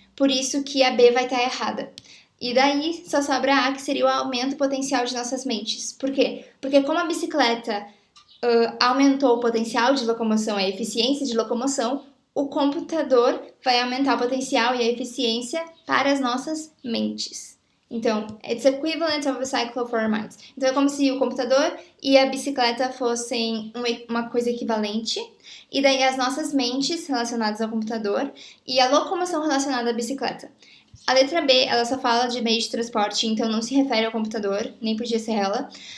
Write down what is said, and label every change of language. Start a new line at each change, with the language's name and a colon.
Portuguese: Por isso que a B vai estar errada. E daí só sobra a A, que seria o aumento potencial de nossas mentes. Por quê? Porque como a bicicleta aumentou o potencial de locomoção, a eficiência de locomoção, o computador vai aumentar o potencial e a eficiência para as nossas mentes.
English: Então, it's equivalent of a bicycle for our minds.
Portuguese: Então, é como se o computador e a bicicleta fossem uma coisa equivalente. E daí as nossas mentes relacionadas ao computador e a locomoção relacionada à bicicleta. A letra B, ela só fala de meio de transporte, então não se refere ao computador, nem podia ser ela.